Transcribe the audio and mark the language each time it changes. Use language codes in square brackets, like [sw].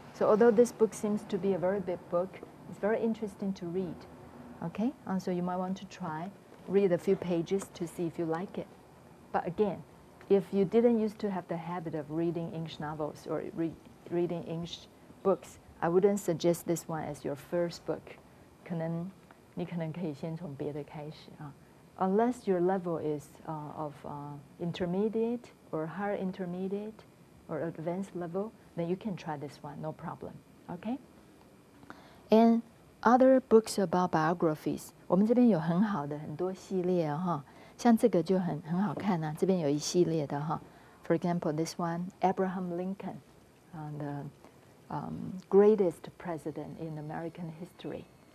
[en] So although this book seems to be a very big book, it's very interesting to read, okay? So you might want to try, read a few pages to see if you like it. But again, if you didn't used to have the habit of reading English novels or reading English books, I wouldn't suggest this one as your first book. [zh] 你可能可以先从别的开始啊。 [en] Unless your level is of intermediate or higher intermediate or advanced level, then you can try this one, no problem. Okay? And other books about biographies, [zh] 我们这边有很好的很多系列哈，像这个就很好看啊。这边有一系列的哈。 [en] For example, this one, Abraham Lincoln, the greatest president in American history.